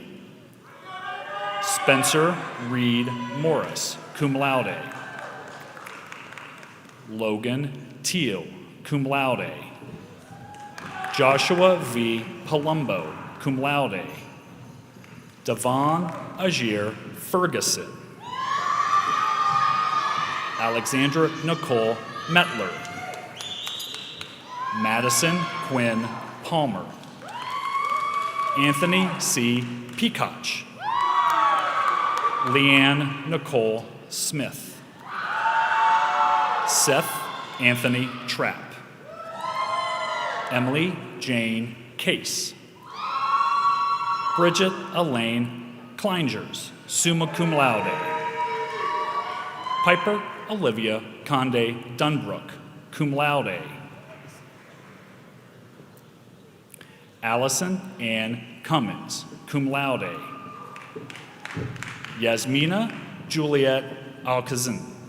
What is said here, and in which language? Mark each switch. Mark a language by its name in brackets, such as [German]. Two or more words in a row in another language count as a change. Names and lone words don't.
[English] Spencer Reed Morris, [Latin] cum laude. [English] Logan Teal, [Latin] cum laude. [English] Joshua V. Palumbo, [Latin] cum laude. [English] Devon Ajir Ferguson. Alexandra Nicole Metler. Madison Quinn Palmer. Anthony C. Peacock. Leanne Nicole Smith. Seth Anthony Trapp. Emily Jane Case. Bridget Elaine Kleingers, [Latin] summa cum laude. [English] Piper Olivia Conde Dunbrook, [Latin] cum laude. [English] Allison Ann Cummins, [Latin] cum laude. [English] Yasmina Juliet Alcazin.